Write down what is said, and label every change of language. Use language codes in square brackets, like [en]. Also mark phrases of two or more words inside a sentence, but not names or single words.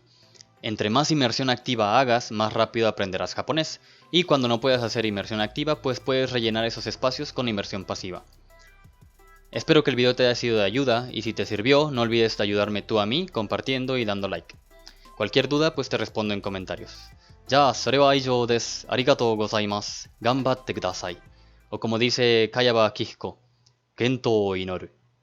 [es] Entre más inmersión activa hagas, más rápido aprenderás japonés, y cuando no puedas hacer inmersión activa, pues puedes rellenar esos espacios con inmersión pasiva. Espero que el video te haya sido de ayuda, y si te sirvió, no olvides de ayudarme tú a mí compartiendo y dando like. Cualquier duda, pues te respondo en comentarios. Ya, [ja] それは以上です。ありがとうございます。頑張ってください。 [es] O como dice Kayaba Akihiko, [ja] 健闘を祈る.